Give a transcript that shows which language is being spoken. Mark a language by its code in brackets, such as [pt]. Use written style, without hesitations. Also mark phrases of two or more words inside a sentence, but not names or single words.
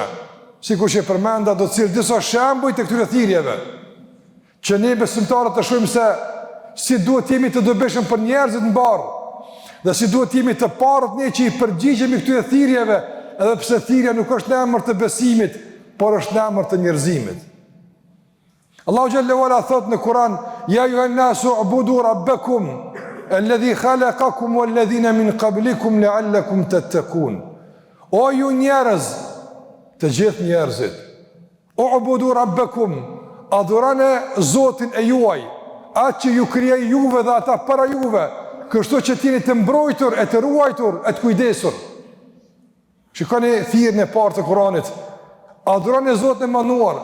[sq] Sikur që përmenda do të cilë disa shembuj të këtyre thirrjeve, që ne besimtarët të shohim se si duhet jemi të dobishëm për njerëzit mbar, dhe si duhet jemi të parët ne që i përgjigjemi këtyre thirrjeve, edhe pse thirrja nuk është në emër të besimit, por është në emër të njerëzimit. Allahu [ar] جل وعلا [sq] thot në Kur'an: [ar] يا أيها الناس اعبدوا ربكم الذي خلقكم والذين من قبلكم لعلكم تتقون. [sq] O ju njerëz, të gjithë njerëzit, [ar] اعبدوا ربكم, [sq] adhuroni Zotin e juaj, atë që ju krijoi juve dhe ata para juve, kështu që t'jeni të mbrojtur, e të ruajtur, e të kujdesur. Shikoni thirrjen e parë të Kuranit: adhuroni Zotin e manduar.